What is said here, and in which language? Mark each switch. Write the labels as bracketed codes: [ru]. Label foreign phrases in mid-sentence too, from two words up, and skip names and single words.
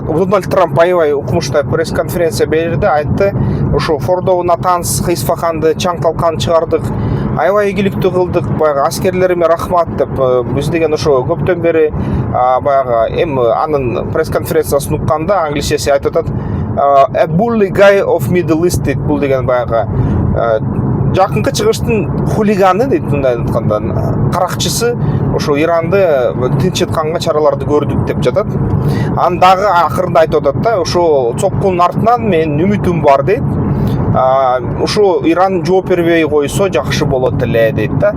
[ky] Дональд Трамп аябай укмуштуу пресс-конференция берди, айтты, ошо Фордоу, Натанс, Исфаханды чаң талкан чыгардык, аябай ийгиликтүү кылдык, баягы аскерлериме рахмат деп. Биз деген ошо көптөн бери баягы анын пресс-конференциясын укканда англисчеси айтып атат, [en] a bully guy of Middle East дейт. [ky] Бул деген баягы жакынкы чыгыштын хулиганы дейт, мындай айтканда каракчысы, ошо Иранды тынчытканга чараларды көрдүк деп жатат. Анан дагы акырында айтып атат да, ошо цоккунун артынан менин үмүтүм бар дейт. Ушу Иран жооп бербей койсо жакшы болот эле дейт да.